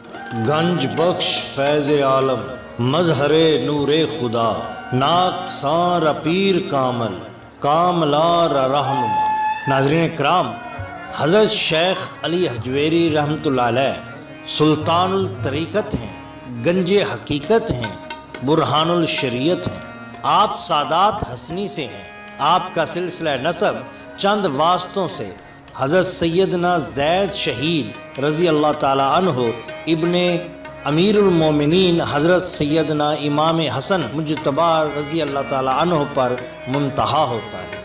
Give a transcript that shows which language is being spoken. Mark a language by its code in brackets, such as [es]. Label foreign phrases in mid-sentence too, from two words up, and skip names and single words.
[fa] گنج بخش فیض عالم مظہر نور خدا، ناقصاں را پیر کامل کاملا را رہنما۔ [ur] ناظرین کرام، حضرت شیخ علی حجویری [ar] رحمۃ اللہ علیہ [ur] سلطان الطریقت ہیں، گنج حقیقت ہیں، برہان الشریعت ہیں۔ آپ سادات حسنی سے ہیں۔ آپ کا سلسلہ نسب چند واسطوں سے حضرت سیدنا زید شہید [ar] رضی اللہ تعالی عنہ [ur] ابن امیر المومنین حضرت سیدنا امام حسن مجتبی [ar] رضی اللہ تعالی عنہ [ur] پر منتہا ہوتا ہے۔